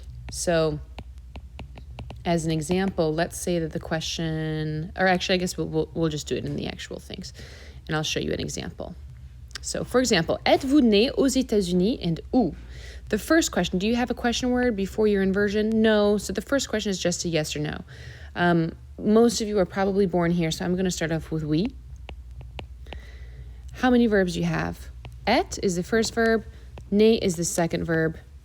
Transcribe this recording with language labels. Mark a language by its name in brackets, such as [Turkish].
[English] So as an example, let's say that the question, or actually I guess we'll just do it in the actual things, and I'll show you an example. So for example, [French] êtes-vous né aux États-Unis [English] and où? The first question, do you have a question word before your inversion? No. So the first question is just a yes or no. Most of you are probably born here, so I'm going to start off with oui. How many verbs do you have? Être is the first verb. Né is the second verb.